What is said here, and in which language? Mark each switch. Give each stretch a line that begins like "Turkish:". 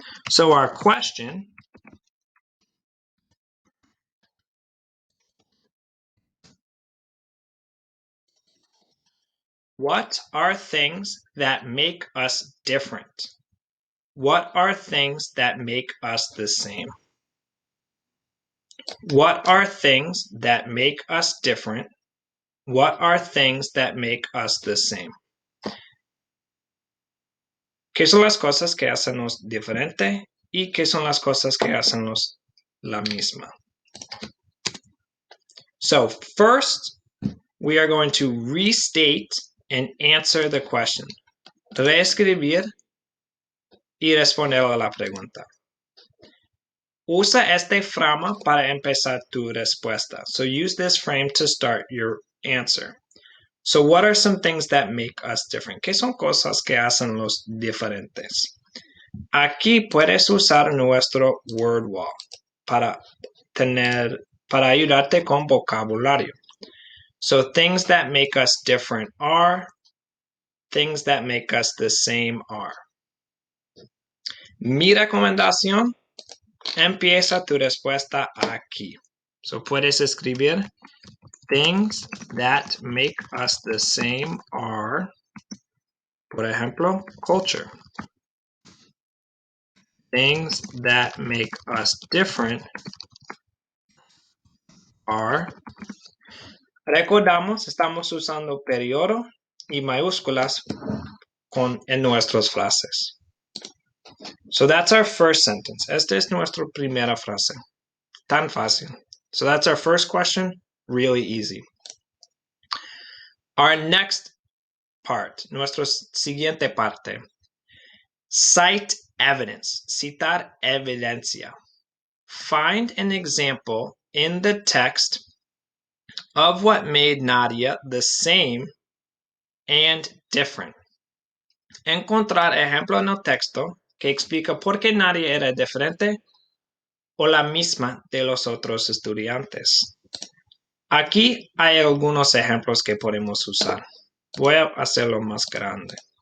English: So our question what are things that make us different? What are things that make us the same? What are things that make us different? What are things that make us the same?
Spanish: ¿Qué son las cosas que hacennos diferente y qué son las cosas que hacennos la misma?
English: So first, we are going to restate and answer the question.
Spanish: Reescribir y responder a la pregunta. Usa este frame para empezar tu respuesta.
English: So use this frame to start your answer. So what are some things that make us different?
Spanish: ¿Qué son cosas que hacen los diferentes? Aquí puedes usar nuestro word wall para ayudarte con vocabulario.
English: So things that make us different are, things that make us the same are.
Spanish: Mi recomendación, empieza tu respuesta aquí.
English: So
Spanish: puedes escribir
English: things that make us the same are,
Spanish: por ejemplo,
English: culture. Things that make us different are
Spanish: Recordamos, estamos usando periodo y mayúsculas en nuestras frases.
English: So that's our first sentence.
Spanish: Esta es nuestra primera frase. Tan fácil.
English: So that's our first question. Really easy. Our next part,
Spanish: nuestra siguiente parte.
English: Cite evidence.
Spanish: Citar evidencia.
English: Find an example in the text of what made Nadia the same and different.
Spanish: Encontrar ejemplo en el texto que explica por qué Nadia era diferente o la misma de los otros estudiantes. Aquí hay algunos ejemplos que podemos usar. Voy a hacerlo más grande.